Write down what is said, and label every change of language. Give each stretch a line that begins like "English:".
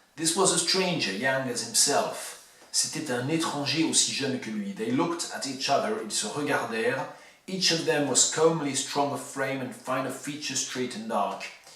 English: This was a stranger, young as himself.
French: C'était un étranger aussi jeune que lui.
English: They looked at each other,
French: ils se regardèrent.
English: Each of them was comely, strong of frame and fine of features, straight and dark.